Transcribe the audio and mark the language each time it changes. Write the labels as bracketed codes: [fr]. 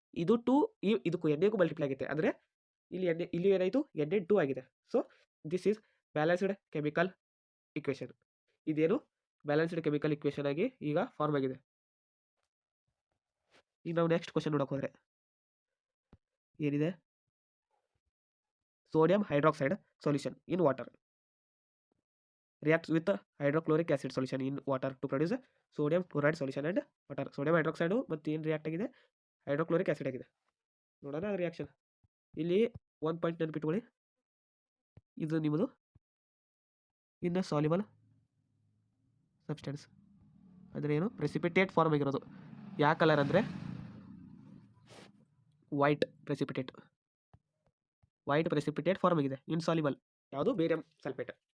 [kn] ಇದು 2 ಇದಕ್ಕೂ NAಗೂ ಮಲ್ಟಿಪ್ಲೈ ಆಗುತ್ತೆ, ಅಂದರೆ ಇಲ್ಲಿ ಏನಾಯಿತು? Na2 ಆಗಿದೆ. [en] So this is balanced chemical equation. [kn] ಇದೇನು? ಬ್ಯಾಲೆನ್ಸ್ಡ್ ಕೆಮಿಕಲ್ ಇಕ್ವೇಷನ್ ಆಗಿ ಈಗ ಫಾರ್ಮ್ ಆಗಿದೆ. ಈಗ ನಾವು ನೆಕ್ಸ್ಟ್ ಕ್ವಶನ್ ನೋಡೋಕೆ ಹೋದರೆ ಏನಿದೆ? [en] Sodium hydroxide solution in water reacts with hydrochloric acid solution in water to produce sodium chloride solution and water. [kn] Sodium hydroxide ಮತ್ತು ಏನು ರಿಯಾಕ್ಟ್ ಆಗಿದೆ? ಹೈಡ್ರೋಕ್ಲೋರಿಕ್ ಆಸಿಡ್ ಆಗಿದೆ. ನೋಡೋಣ ರಿಯಾಕ್ಷನ್. ಇಲ್ಲಿ 1 ಪಾಯಿಂಟ್ ನೆನಪಿಟ್ಕೊಳ್ಳಿ, ಇದು ನಿಮ್ಮದು ಇನ್ನು ಸಾಲ್ಯುಬಲ್ ಸಬ್ಸ್ಟೆನ್ಸ್ ಅಂದರೆ ಏನು? ಪ್ರೆಸಿಪಿಟೇಟ್ ಫಾರ್ಮ್ ಆಗಿರೋದು. ಯಾವ ಕಲರ್ ಅಂದರೆ ವೈಟ್ ಪ್ರೆಸಿಪಿಟೇಟ್ ಫಾರ್ಮ್ ಆಗಿದೆ. ಇನ್ಸಾಲ್ಯುಬಲ್ ಯಾವುದು? Barium sulphate.